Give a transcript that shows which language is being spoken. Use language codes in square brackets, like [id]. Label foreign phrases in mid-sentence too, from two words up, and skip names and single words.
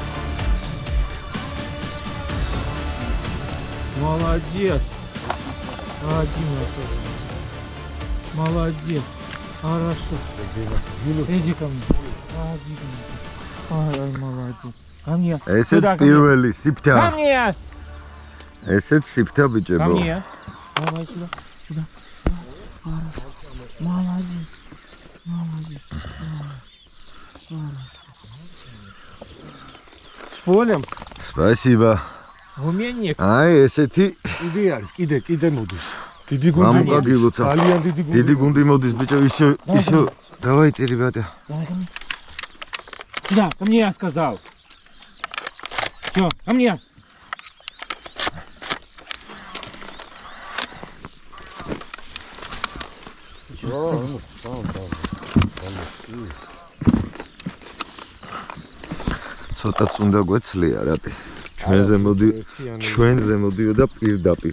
[ru] Молодец. Молодец. Хорошо. Иди ко мне. Ай, молодец. Ко мне. [ka] ესეც პირველი სიფთა. [ru] Ко мне. [ka] ესეც სიფთა [ru] Ко [ka] ბიჭებო. [ru] мне. Давай сюда. Молодец. С полем. Спасибо. Гуменник. [ka] აი ესეთი კიდე არის, კიდე მოდის. დიდი გუნდი. მამუკაგილოცა. ძალიან დიდი გუნდი. დიდი გუნდი მოდის ბიჭო, ისო. [ru] Давайте, ребята. Давай ко мне. Сюда, ко мне я сказал. Все, ко мне. [ka] ცოტაც უნდა გვეცლია რატი. ჩვენზე მოდიო და პირდაპირ.